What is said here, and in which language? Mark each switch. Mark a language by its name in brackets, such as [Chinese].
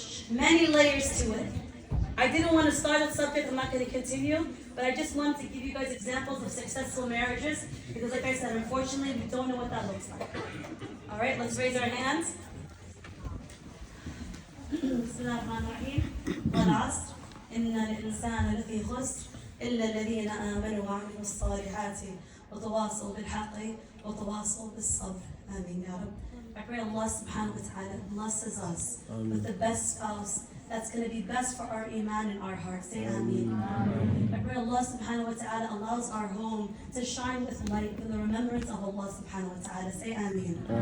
[English] Many layers to it. I didn't want to start a subject, I'm not going to continue, but I just wanted to give you guys examples of successful marriages, because like I said, unfortunately, we don't know what that looks like. All right, let's raise our hands. [Arabic] Bismillahirrahmanirrahim. والعصر إن الإنسان لفي خسر إلا الذين آمنوا وعملوا الصالحات وتواصوا بالحق وتواصوا بالصبر. [English] Ameen, Ya Rab. I pray Allah subhanahu wa ta'ala blesses us with the best spouse that's going to be best for our iman in our hearts. Say Ameen. I pray Allah subhanahu wa ta'ala allows our home to shine with light in the remembrance of Allah subhanahu wa ta'ala. Say Ameen.